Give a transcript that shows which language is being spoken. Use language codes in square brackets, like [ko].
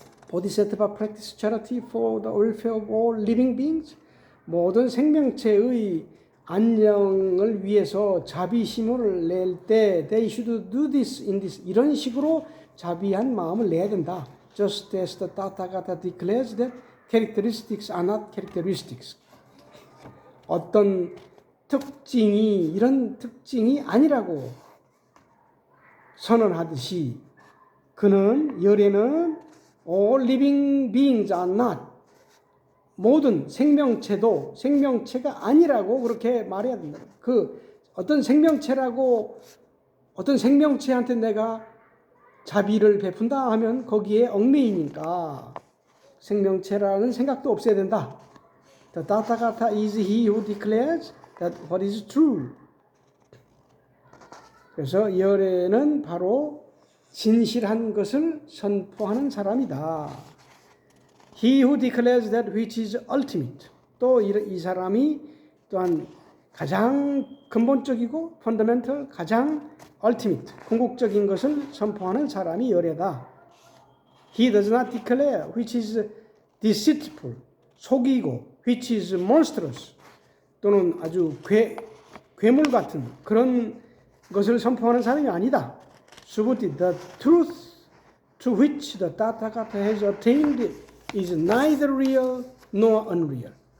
[en] Bodhisattva practice charity for the welfare of all living beings. [ko] 모든 생명체의 안녕을 위해서 자비심을 낼 때 [en] they should do this in this [ko] 이런 식으로 자비한 마음을 내야 된다. [en] Just as the Tathagata declares that characteristics are not characteristics. [ko] 어떤 특징이 이런 특징이 아니라고 선언하듯이 그는 열애는 [en] all living beings are not [ko] 모든 생명체도 생명체가 아니라고 그렇게 말해야 된다. 그 어떤 생명체라고 어떤 생명체한테 내가 자비를 베푼다 하면 거기에 얽매이니까 생명체라는 생각도 없애야 된다. [en] The Tathagata is he who declares that what is true. [ko] 그래서 열애는 바로 진실한 것을 선포하는 사람이다. [en] He who declares that which is ultimate. [ko] 또 이 사람이 또한 가장 근본적이고 fundamental, 가장 ultimate, 궁극적인 것을 선포하는 사람이 열애다. [en] He does not declare which is deceitful, [ko] 속이고, [en] which is monstrous, [ko] 또는 아주 괴물 같은 그런 것을 선포하는 사람이 아니다. [en] 수부티, the truth to which the Tathagata has attained is neither real nor unreal.